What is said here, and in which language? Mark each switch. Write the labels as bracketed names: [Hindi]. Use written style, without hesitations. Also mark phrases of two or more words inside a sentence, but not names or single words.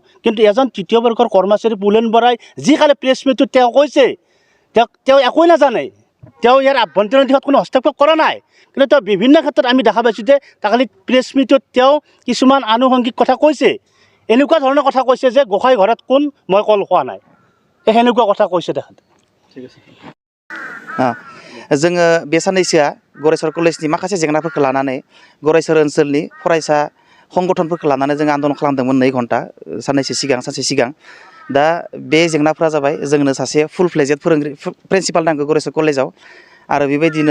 [Assamese] কিন্তু এজন তৃতীয় বৰ্গৰ কৰ্মচাৰী পুলেন বৰাই যি কালি প্ৰেছ মিটত তেওঁ কৈছে, তেওঁ একোৱে নাজানে, তেওঁ ইয়াৰ আভ্যন্তৰীণ দিশত কোনো হস্তক্ষেপ কৰা নাই, কিন্তু তেওঁ বিভিন্ন ক্ষেত্ৰত আমি দেখা পাইছোঁ যে কালি প্ৰেছ মিটত তেওঁ কিছুমান আনুষংগিক কথা কৈছে। এনেকুৱা ধৰণৰ কথা কৈছে যে গোসাঁই ঘৰত কোন, মই কল খোৱা নাই, সেনেকুৱা কথা কৈছে তেখেতে। ঠিক আছে। [Bodo] जोङो बे साननैसोआ गरेस्वर कलेजनि माखासे जेंनाफोरखौ लानानै गरेस्वर ओनसोलनि फरायसा संगठनफोरखौ लानानै जों आन्दलन खालामदोंमोन 2 घन्टा सानसे सिगां दा बे जेंनाफोरा जाबाय जोंनो सासे [English] full fledged [Bodo] फोरोंगिरि प्रिन्सिपाल नांगौ गरेस्वर कलेजाव आरो बेबायदिनो